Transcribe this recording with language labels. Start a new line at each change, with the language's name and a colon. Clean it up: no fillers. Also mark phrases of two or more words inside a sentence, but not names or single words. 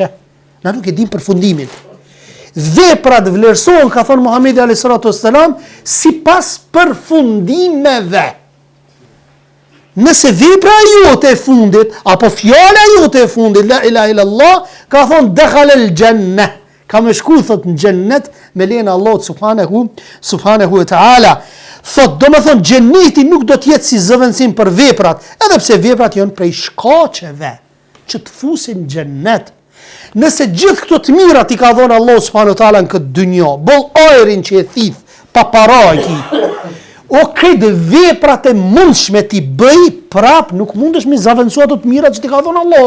Albanian: Na nuk e dim përfundimin. Veprat vlerësohen, ka thonë Muhamedi
Arabic: عليه الصلاة والسلام,
Albanian: sipas përfundimeve. Nëse vepra jote e fundit apo fjala jote e fundit
Arabic: لا إله إلا الله,
Albanian: ka thonë
Arabic: دخل الجنة,
Albanian: ka më shku thot në xhennet me lejen e Allahut
Arabic: سبحانه وتعالى.
Albanian: Thot do më thonë xheneti nuk do të jetë si zëvendësim për veprat, edhe pse veprat janë prej shkaqeve që të fusin në xhennet. Nëse gjithë këto të mirat i ka dhënë Allah
Arabic: سبحانه وتعالى
Albanian: në këtë dynjë, boll ajrin që e thith, pa paraqi, o këtë veprat e mundshme ti bëj, prap nuk mundesh me zavendësu ato të mirat që ti ka dhënë Allah.